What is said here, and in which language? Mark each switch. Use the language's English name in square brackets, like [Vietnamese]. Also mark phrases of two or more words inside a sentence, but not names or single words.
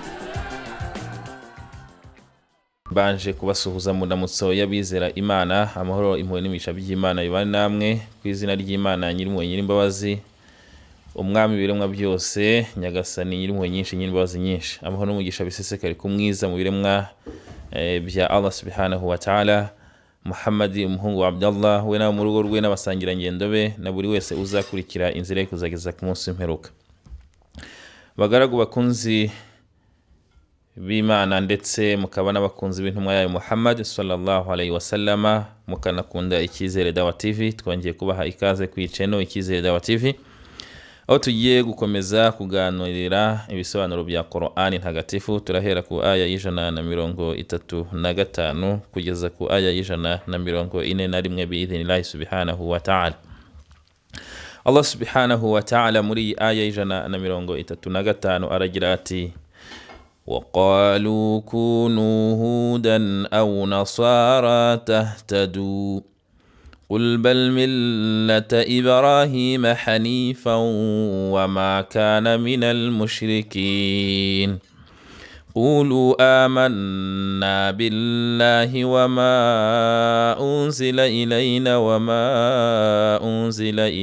[Kinyarwanda] Banje kubasuhuza mu ndamutso y'abizera Imana, amahoro impuhwe n'imigisha by'Imana bibane namwe ku izina ry'Imana Nyirimpuhwe Nyirimbabazi, umwami biremwa byose, nyagasani Nyirimpuhwe nyinshi Nyirimbabazi nyinshi, amahoro n'umugisha bisesekare ku mwiza mu biremwa bya Allah [Arabic] سبحانه وتعالى, [Kinyarwanda] Muhammad umuhungu wa Abdallah, we na mu rugo rwe n'abasangira ngendo be na buri wese uzakurikira inzira ye kuzageza ku munsi w'imperuka. Bagaragu bakunzi b'Imana ndetse mukaba n'abakunzi b'intumwa yayo Muhammad [Arabic] صلى الله عليه وسلم, [Kinyarwanda] mukanakunda Icyizere Dawa TV, twongeye kubaha ikaze ku channel Icyizere Dawa TV, aho tugiye gukomeza kuganirira ibisobanuro bya Qur'ani ntagatifu. Turahera ku aya y'135 kugeza ku aya y'141 [Arabic] بإذن الله سبحانه وتعالى. [Kinyarwanda] Allah [Arabic] سبحانه وتعالى [Kinyarwanda] muri aya y'135 aragira ati: [Arabic] وقالوا كونوا هودا أو نصارى تهتدوا قل بل ملة إبراهيم حنيفا وما كان من المشركين قولوا آمنا بالله وما أنزل إلينا وما أنزل